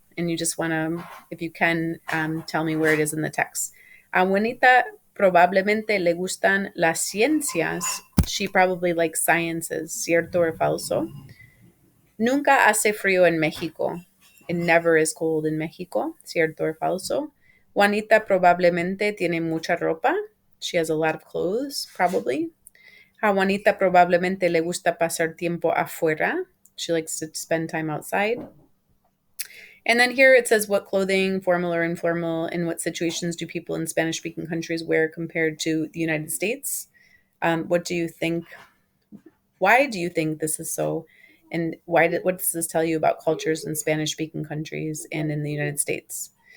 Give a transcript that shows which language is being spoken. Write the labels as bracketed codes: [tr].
[en] And you just want to, if you can, tell me where it is in the text. [es] A Juanita probablemente le gustan las ciencias. [en] She probably likes sciences. [es] ¿Cierto or falso? Nunca hace frío en México. [en] It never is cold in México. [es] ¿Cierto or falso? Juanita probablemente tiene mucha ropa. [en] She has a lot of clothes, probably. [es] A Juanita probablemente le gusta pasar tiempo afuera. [en] She likes to spend time outside. And then here it says what clothing, formal or informal, in what situations do people in Spanish-speaking countries wear compared to the United States? What do you think? Why do you think this is so? And what does this tell you about cultures in Spanish-speaking countries and in the United States?